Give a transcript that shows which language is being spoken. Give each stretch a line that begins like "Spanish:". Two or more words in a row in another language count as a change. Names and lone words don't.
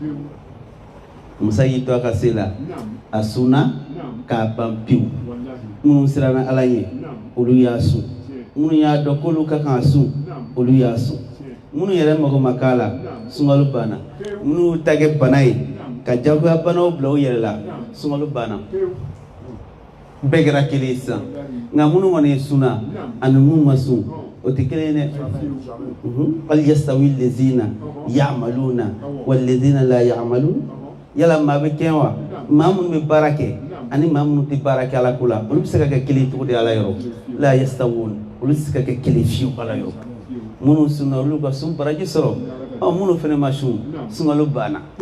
Bambara: musayi to ka sela asuna ka pampiu munu sirana ala ye olu y'a sun munu y'a dɔn k'olu ka kan sun olu y'a sun munu yɛrɛ mago ma k'a la sunkalo banna munu ta kɛ bana ye ka jagoya banaw bila u yɛrɛ la sunkalo banna bɛɛ kɛra kelen ye sisan nka munu kɔni sunna ani mun ma sun o tɛ kelen ye dɛ
Arabic: هل يستوي الذين يعملون والذين لا يعملون
Bambara: yala maa bɛ kɛ wa maa minnu bɛ baara kɛ ani maa minnu tɛ baara kɛ ala ko la olu bɛ se ka kɛ kelen cogo di ala yɔrɔ la yastawun olu bɛ se ka kɛ kelen fiyewu ala yɔrɔ minnu sunna olu ka sun baraji sɔrɔ minnu fana ma sun sunkalo banna